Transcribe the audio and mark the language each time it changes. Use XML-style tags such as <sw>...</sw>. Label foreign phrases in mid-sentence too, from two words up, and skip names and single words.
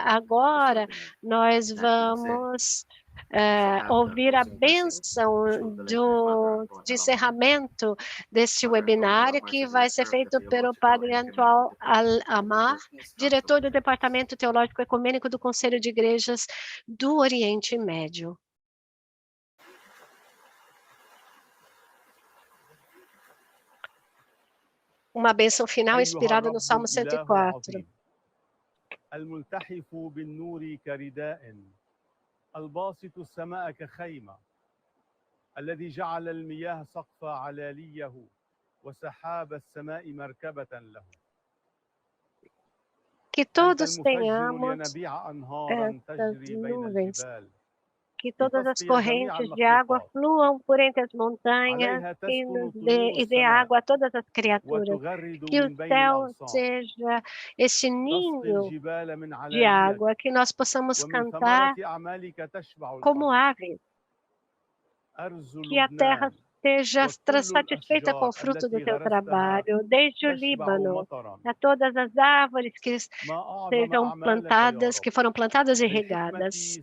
<pt>Agora nós vamos ouvir a bênção de encerramento deste webinário, que vai ser feito pelo Padre Antoine Al-Amar, diretor do Departamento Teológico Ecumênico do Conselho de Igrejas do Oriente Médio. Uma bênção final inspirada no Salmo 104.</pt> <ar>الملتحف بالنور كرداء الباسط السماء كخيمة الذي جعل المياه سقف علاليه وسحاب السماء مركبة له.</ar> <pt>Que todos tenhamos essas nuvens, que todas as correntes de água fluam por entre as montanhas e dê água a todas as criaturas. Que o céu seja esse ninho de água, que nós possamos cantar como aves, que a terra esteja satisfeita com o fruto do teu trabalho, desde o Líbano, a todas as árvores que sejam plantadas, que foram plantadas e regadas.</pt>